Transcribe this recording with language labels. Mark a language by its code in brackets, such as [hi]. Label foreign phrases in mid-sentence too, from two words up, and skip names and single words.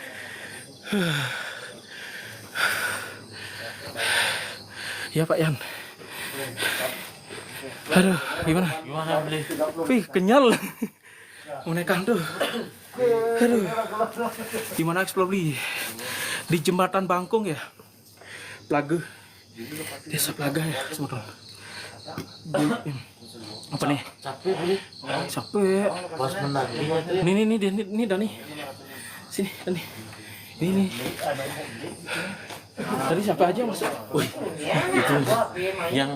[id] Ya Pak Yan. Aduh, gimana? Wih, kenyal. Mau naikkan tuh. Aduh. Gimana explore di jembatan Bangkong ya? Plaga. Desa Plaga ya, semua. Apa nih? Capek. Pas menagih. Nih Dani. Sini, Dani. Ini. Tadi siapa aja masuk? Wih, itu yang